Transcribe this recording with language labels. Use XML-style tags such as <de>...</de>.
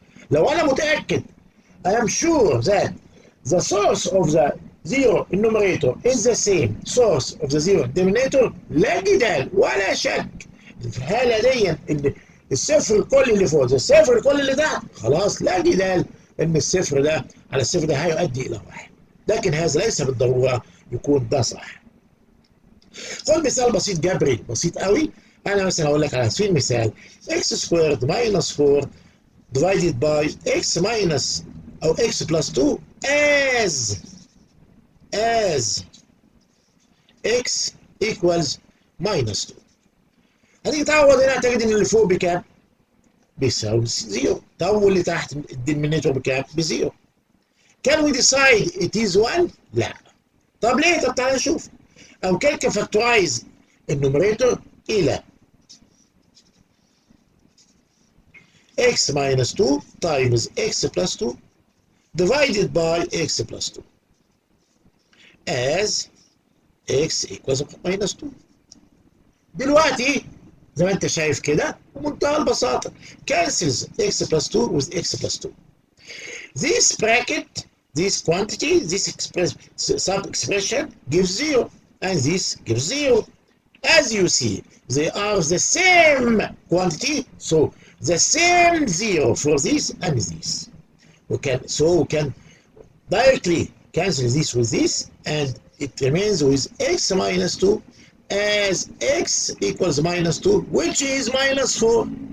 <ar>لو انا متاكد</ar> <en>I am sure that the source of the zero numerator is the same source of the zero denominator،</en> <ar>لا جدال ولا شك في الحاله دي ان الصفر الكلي اللي فوق زي الصفر الكلي اللي تحت، خلاص لا جدال ان الصفر ده على الصفر ده هيؤدي الى 1. لكن هذا ليس بالضروره يكون ده صح. خد مثال بسيط جبري بسيط قوي. انا مثلا اقول لك على سبيل المثال x سكويرد ماينس 4 divided by x minus او x plus 2 as x equals minus 2. هتيجي تعوض هنا تجد ان اللي فوق بكام؟ بيساوي 0. طب واللي تحت الدينومينيتور بكام؟ بزيرو.</ar> <en>Can we decide it is 1؟</en> <ar>لا. طب ليه؟ طب تعالى نشوف. أو كان فاكتورايز النوميريتور إلى x minus 2 times x plus 2 divided by x plus 2 as x equals minus 2. دلوقتي زي ما انت شايف كده بمنتهى البساطة</ar> <en>cancels x plus 2 with x plus 2. This bracket, this quantity, this sub-expression gives 0 and this gives 0. As you see, they are the same quantity, so the same 0 for this and this. We can directly cancel this with this, and it remains with x minus 2 as x equals minus 2, which is minus 4.</en>